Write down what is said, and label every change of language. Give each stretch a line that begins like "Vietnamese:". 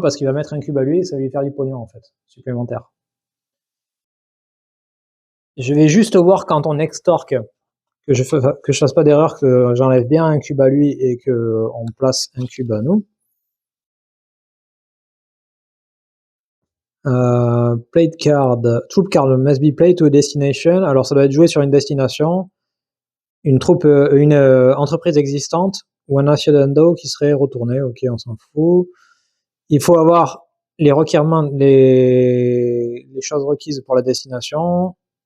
French: Parce qu'il va mettre un cube à lui et ça va lui faire du pognon, en fait, supplémentaire. Je vais juste voir quand on extorque, que je fasse pas d'erreur, que j'enlève bien un cube à lui et que on place un cube à nous.
English: Plate card, troop card must be played to a destination.
French: Alors ça doit être joué sur une destination, une troupe, une entreprise existante ou un addendum qui serait retourné. Ok, on s'en fout. Il faut avoir les requirements, les choses requises pour la destination.